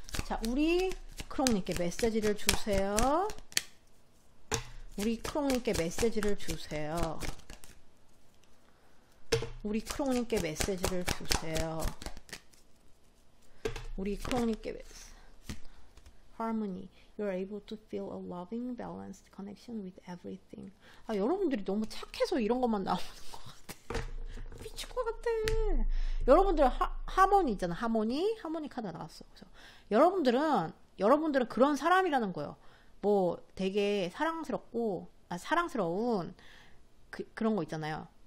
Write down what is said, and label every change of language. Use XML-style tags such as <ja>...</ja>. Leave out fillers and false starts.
<ko>자, 우리 크롱님께 메시지를 주세요. 우리 크롱님께 메시지를 주세요. 우리 크롱님께 메시지를 주세요. 우리 크롱님께 Harmony.</ko> <en>You're able to feel a loving, balanced connection with everything.</en> <ko>여러분들이 너무 착해서 이런 것만 나오는 것 같아. 미칠 것 같아. 여러분들 하모니 있잖아. 하모니 카드가 나왔어. 그래서 여러분들은 그런 사람이라는 거예요. 뭐 되게 사랑스러운 그런 거 있잖아요.</ko>